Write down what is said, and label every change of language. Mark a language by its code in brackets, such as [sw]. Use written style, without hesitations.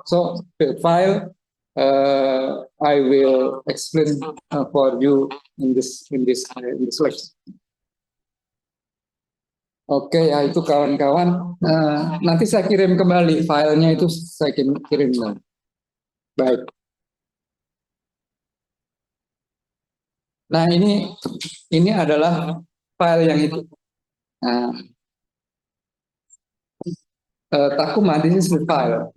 [en] So the file I will explain for you in this lecture. [id] Oke, ya itu kawan-kawan. Nanti saya kirim kembali filenya, itu saya kirim kembali. Baik. Nah, ini adalah file yang itu. [en] Nah, Takuma, this is the file.